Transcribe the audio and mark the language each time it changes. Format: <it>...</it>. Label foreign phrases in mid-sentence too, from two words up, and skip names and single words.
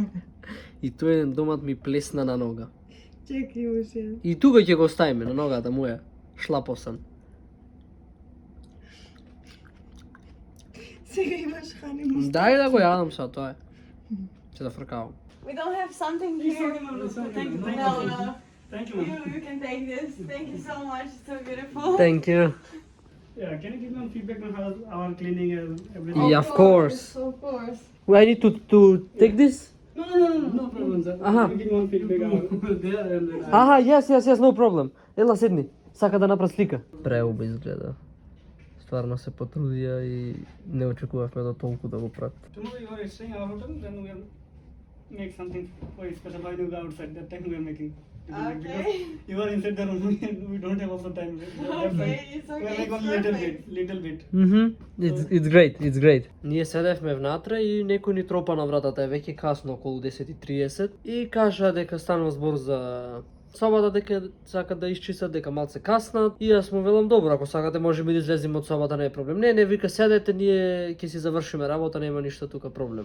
<mk>и тоа еден домат ми плесна на нога. Чекај уште. И тука ќе го оставиме на ногата моја, шлапосан. Сега имаш ханимус. Дај да го јадам сега, тоа е. Ќе да фркавам.</mk> <en>We don't have something here. Thank you. No. Thank you. You can take this. Thank you so much. It's so beautiful. Thank you. Yeah, can you give me feedback on how our cleaning and everything? Yeah, of course. Of course. I need to take this? No problem, sir. Aha. Give me feedback there and then. Аха, yes, no problem.</en> <mk>Ела седни. Сака да направи слика. Преуба изгледа. Стварно се потрудија и не очекувавме да толку да го прават.</mk> <en>Tomorrow you are staying our hotel, then we will make something quite special. Why do go outside? That time we are making. Because you are inside the room, we don't have also time. It's We are like one little bit. It's great.</en> <mk>Ние седевме внатре и некој ни тропа на вратата, е веќе касно, околу 10:30 и кажа дека станува збор за собата, дека сакат да исчистат, дека малце каснат и јас му велам добро, ако сакате можеме да излеземе од собата, не е проблем. Не, вика седете, ние ќе си завршиме работа, нема ништо тука проблем.</mk>